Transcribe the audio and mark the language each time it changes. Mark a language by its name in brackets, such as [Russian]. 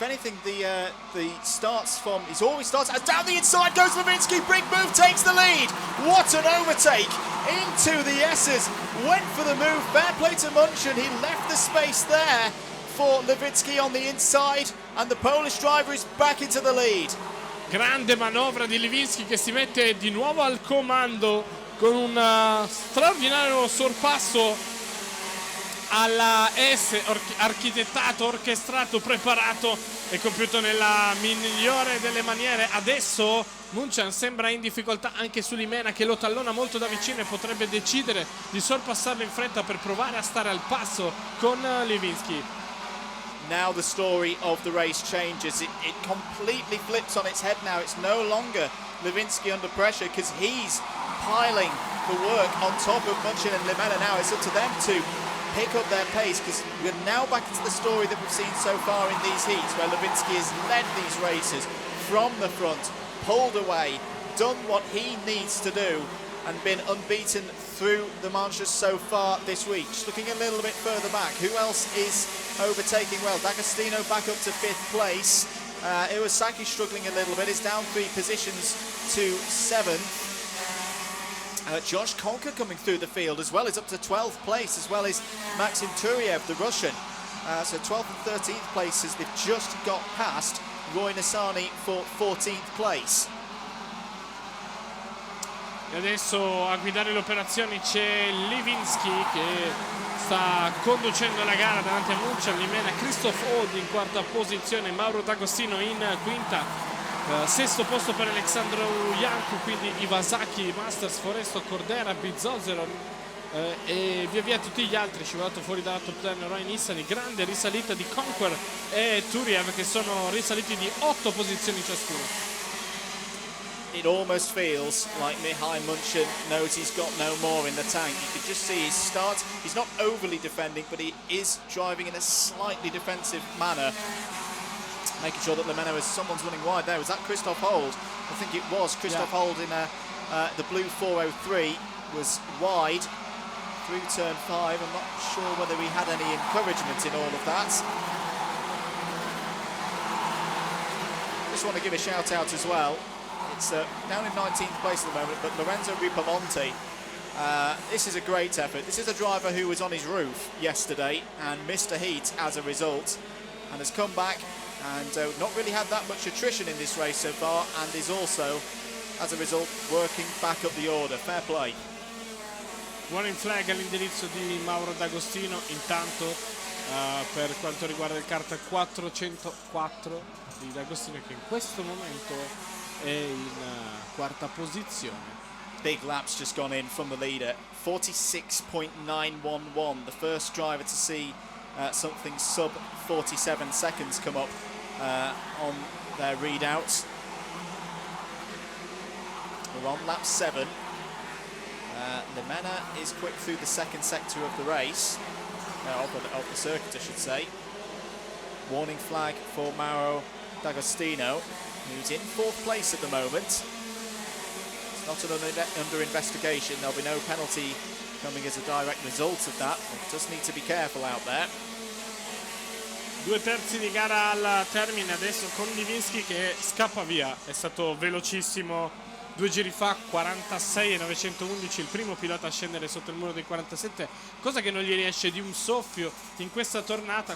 [English] If anything, the starts from, he's always starts, and down the inside goes Lewinsky, big move, takes the lead. What an overtake into the S's, went for the move, fair play to Munchen, he left the space there for Lewinsky on the inside, and the Polish driver is back into the lead. [Italian] Grande manovra di Lewinsky, che si mette di nuovo al comando con un straordinario sorpasso alla S, architettato, orchestrato, preparato e compiuto nella migliore delle maniere. Adesso Munchen sembra in difficoltà anche su Limena, che lo tallona molto da vicino e potrebbe decidere di sorpassarlo in fretta per provare a stare al passo con Lewinsky. [English] Now the story of the race changes. It completely flips on its head now. It's no longer Lewinsky under pressure, because he's piling the work on top of Munchen and Limena now. It's up to them to pick up their pace, because we're now back into the story that we've seen so far in these heats, where Lewinsky has led these races from the front, pulled away, done what he needs to do, and been unbeaten through the manches so far this week. Just looking a little bit further back, who else is overtaking well? D'Agostino back up to 5th place. Iwasaki struggling a little bit, is down 3 positions to 7th. Josh Konka coming through the field as well, is up to 12th place, as well as Maxim Turiev, the Russian. So 12th and 13th places, they've just got past Roy Nassani for 14th place. [Italian] E adesso a guidare le operazioni c'è Lewinsky, che sta conducendo la gara davanti a Munchen, Limena, Christoph Hold in 4ª posizione, Mauro D'Agostino in 5ª, 6º posto per Alexandru Yanku, quindi Iwasaki, Masters, Foresto, Cordera, Bizzozero, e via via tutti gli altri. Scivolato fuori dalla top 10 Ryan Nissany, grande risalita di Conquer e Turiev, che sono risaliti di 8 posizioni ciascuno. [English] It almost feels like Mihai Munchin knows he's got no more in the tank. You can just see his start. He's not overly defending, but he is driving in a slightly defensive manner, making sure that Lemena is someone's running wide there. Was that Christoph Hold? I think it was. Christoph Hold in the blue 403 was wide through turn 5. I'm not sure whether he had any encouragement in all of that. Just want to give a shout out as well. It's down in 19th place at the moment, but Lorenzo Ripamonti, this is a great effort. This is a driver who was on his roof yesterday and missed a heat as a result, and has come back and not really had that much attrition in this race so far, and is also, as a result, working back up the order. Fair play. [Italian] Warning flag all'indirizzo di Mauro D'Agostino. Intanto per quanto riguarda il kart 404 di D'Agostino, che in questo momento è in quarta posizione. [English] Big laps just gone in from the leader. 46.911, the first driver to see something sub 47 seconds come up on their readouts. We're on lap 7. Lemena is quick through the second sector of the race, of the circuit I should say. Warning flag for Mauro D'Agostino, who's in 4th place at the moment. It's not under investigation. There'll be no penalty coming as a direct result of that. But does need to be careful out there. [Italian] 2 terzi di gara al termine adesso, con Livinsky che scappa via. È stato velocissimo 2 giri fa, 46,911, il primo pilota a scendere sotto il muro dei 47, cosa che non gli riesce di un soffio in questa tornata.